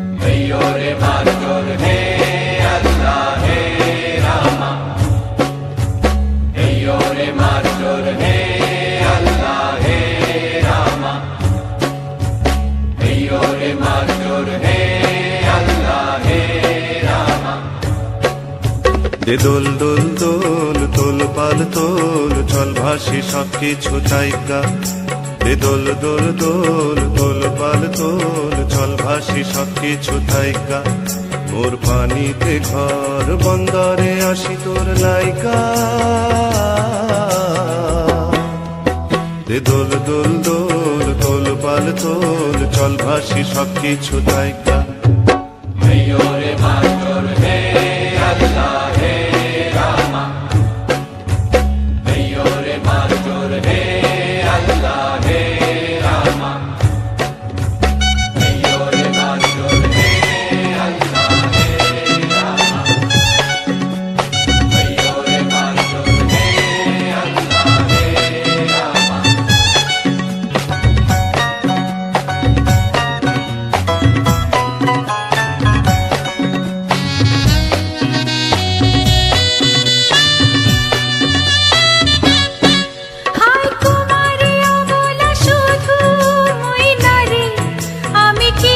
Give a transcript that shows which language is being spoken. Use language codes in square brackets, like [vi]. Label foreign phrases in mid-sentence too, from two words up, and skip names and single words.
[hi] अय्यो रे मास्टर हे अल्लाह हे रामा अय्यो रे मास्टर हे अल्लाह हे रामा अय्यो रे मास्टर हे अल्लाह हे रामा [bn] দে দোল দোল দোল তোল পাল তোল চল ভাসি সব কিছু তাইকা দে দোল দোল দোল তোল পাল তোল চল ভাসি সব কিছু তাইকা মোর পানিতে ঘর বন্দরে আসি তোর লাইকা দে দোল দোল দোল তোল পাল তোল চল ভাসি সব কিছু তাইকা [hi] अय्यो रे मास्टर हे अल्लाह हे रामा अय्यो रे मास्टर हे अल्लाह हे रामा अय्यो रे मास्टर हे अल्लाह हे रामा अय्यो रे मास्टर हे अल्लाह हे रामा [bn] হাই কুমারী অবলা শুধু মই নারী আমি কি